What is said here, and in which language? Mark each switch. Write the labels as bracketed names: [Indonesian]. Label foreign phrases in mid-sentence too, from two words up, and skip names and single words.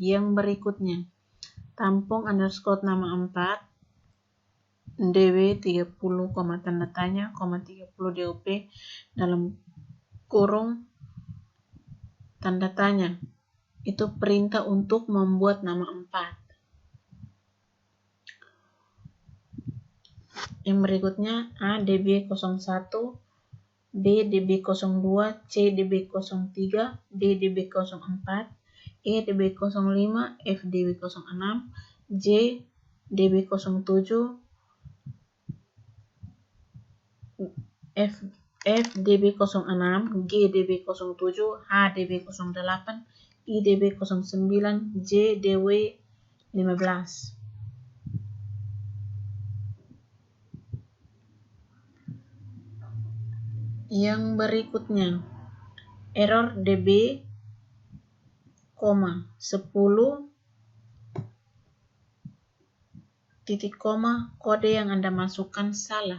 [Indonesian] Yang berikutnya tampung underscore nama 4 db 30, tanda tanya, 30 DUP dalam kurung tanda tanya itu perintah untuk membuat nama 4. Yang berikutnya A db01, B db02, C db03, D db04, E db05, F db06, J db07, F db06, G db07, H db08, I db09, J dw15. Yang berikutnya error db, 10 titik koma kode yang Anda masukkan salah.